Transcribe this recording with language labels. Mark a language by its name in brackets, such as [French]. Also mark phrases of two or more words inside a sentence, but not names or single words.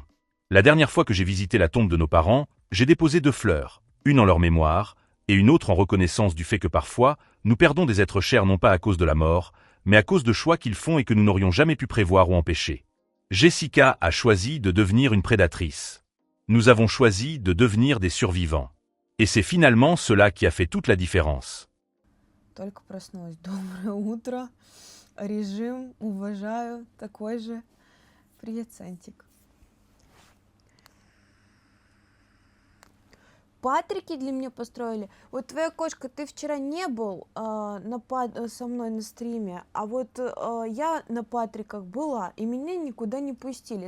[French] La dernière fois que j'ai visité la tombe de nos parents, j'ai déposé 2 fleurs, une en leur mémoire, et une autre en reconnaissance du fait que parfois, nous perdons des êtres chers non pas à cause de la mort, mais à cause de choix qu'ils font et que nous n'aurions jamais pu prévoir ou empêcher. Jessica a choisi de devenir une prédatrice. Nous avons choisi de devenir des survivants. Et c'est finalement cela qui a fait toute la différence. [Russian] Только проснулась. Доброе утро. Режим уважаю. Такой же. Привет, Сантик. Патрики для меня построили. Вот твоя кошка, ты вчера не был со мной на стриме, а вот я на Патриках была, и меня никуда не пустили.